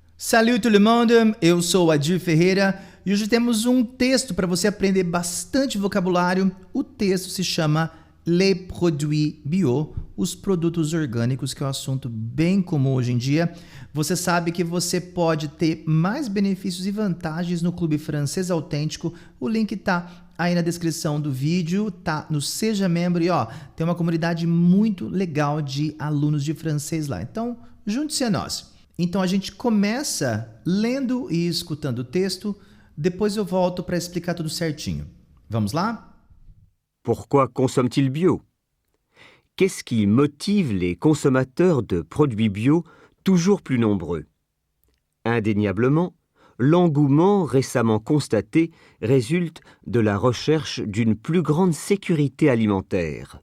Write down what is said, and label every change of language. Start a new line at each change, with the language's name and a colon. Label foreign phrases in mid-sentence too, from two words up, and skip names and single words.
French: Salut tout le monde,
Portuguese: eu sou Adir Ferreira e hoje temos um texto para você aprender bastante vocabulário. O texto se chama Les Produits Bio, os produtos orgânicos, que é um assunto bem comum hoje em dia. Você sabe que você pode ter mais benefícios e vantagens no Clube Francês Autêntico. O link tá aí na descrição do vídeo, tá no Seja Membro e tem uma comunidade muito legal de alunos de francês lá. Então, junte-se a nós. Então a gente começa lendo e escutando o texto, depois eu volto para explicar tudo certinho. Vamos lá?
French: Pourquoi consomment-ils bio? Qu'est-ce qui motive les consommateurs de produits bio toujours plus nombreux? Indéniablement, l'engouement récemment constaté résulte de la recherche d'une plus grande sécurité alimentaire.